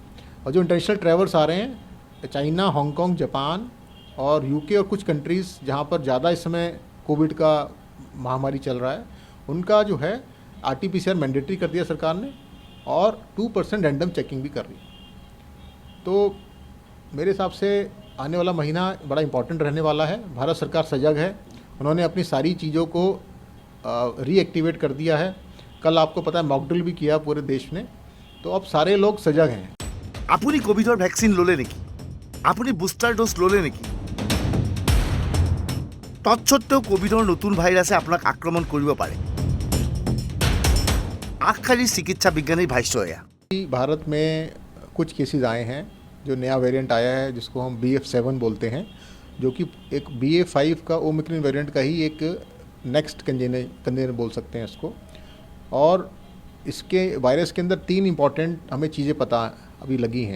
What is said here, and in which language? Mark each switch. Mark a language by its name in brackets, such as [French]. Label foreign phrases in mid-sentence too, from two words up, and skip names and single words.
[Hindi] और जो [English] international travels [Hindi] आ रहे हैं, चाइना, हांगकांग, जापान और यूके और कुछ कंट्रीज़ जहाँ पर ज़्यादा इस समय कोविड का महामारी चल रहा है, उनका जो है [English] RT-PCR mandatory [Hindi] कर दिया सरकार ने और 2% [English] random checking [Hindi] भी कर रही है। तो मेरे हिसाब से आने वाला महीना बड़ा इंपॉर्टेंट रहने वाला है। भारत सरकार सजग है, उन्होंने अपनी सारी चीज़ों को रीएक्टिवेट कर दिया है। कल आपको पता है मॉकड्रिल भी किया पूरे देश ने। तो अब सारे लोग सजग हैं। [Assamese] আপুনি কোভিডৰ ভেকচিন ল'লে নেকি? আপুনি [English] booster dose [Assamese] ল'লে নেকি? তৎসত্ত্বেও কোভিডৰ নতুন ভাইৰাছে আপোনাক আক্ৰমণ কৰিব পাৰে। আগশাৰীৰ চিকিৎসা বিজ্ঞানীৰ ভাষ্য এয়া। [Hindi] भारत में कुछ केसेस आए हैं, जो नया वेरिएंट आया है जिसको हम BF7 बोलते हैं, जो कि एक BA5 का ओमिक्रॉन वेरिएंट का ही एक [English] next container [Hindi] बोल सकते हैं इसको। और इसके वायरस के अंदर 3 इंपॉर्टेंट हमें चीज़ें पता अभी लगी हैं।